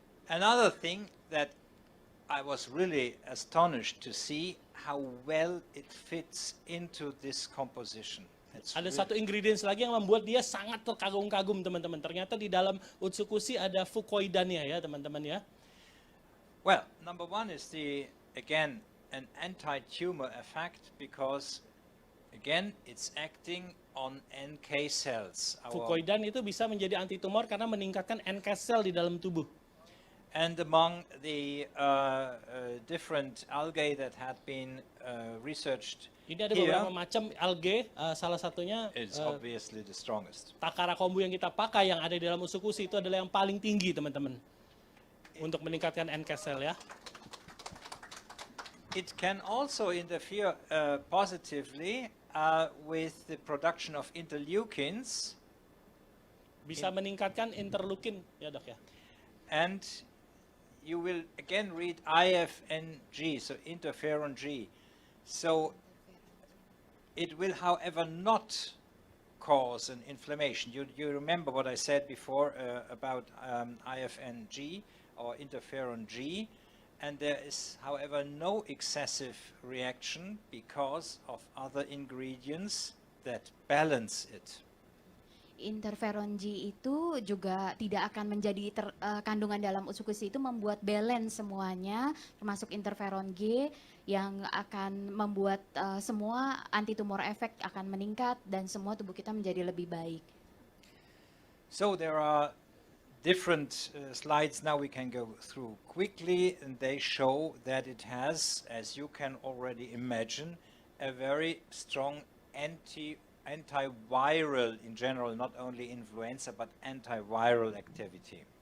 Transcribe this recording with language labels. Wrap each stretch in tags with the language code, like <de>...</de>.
<en>Another thing that I was really astonished to see how well it fits into this composition.</en> <id>Ada satu ingredients lagi yang membuat dia sangat terkagum-kagum teman-teman. Ternyata di dalam Utsukushi ada fukoidannya ya teman-teman ya.</id> <en>Well, number one is again an anti-tumor effect, because again it's acting on NK cells.</en> <id>Fukoidan itu bisa menjadi anti tumor karena meningkatkan NK cell di dalam tubuh.</id> <en>And among the different algae that had been researched</en> <id>Ini ada</id> <en>here,</en> <id>beberapa macam algae, salah satunya</id> <en>is obviously the strongest.</en> <id>Takara kombu yang kita pakai yang ada di dalam Utsukushi itu adalah yang paling tinggi teman-teman untuk meningkatkan NK cell ya.</id> <en>It can also interfere positively with the production of interleukins.</en> <id>Bisa meningkatkan interleukin ya dok ya.</id> <en>And you will again read IFNG, so interferon G. So it will, however, not cause an inflammation. You remember what I said before about IFNG or interferon G, and there is, however, no excessive reaction because of other ingredients that balance it.</en> <id>Interferon G itu juga tidak akan menjadi kandungan dalam usukusi itu membuat balance semuanya, termasuk interferon G yang akan membuat semua antitumor efek akan meningkat dan semua tubuh kita menjadi lebih baik.</id> <en>So there are different slides now we can go through quickly, and they show that it has, as you can already imagine, a very strong antiviral in general, not only influenza, but antiviral activity.</en>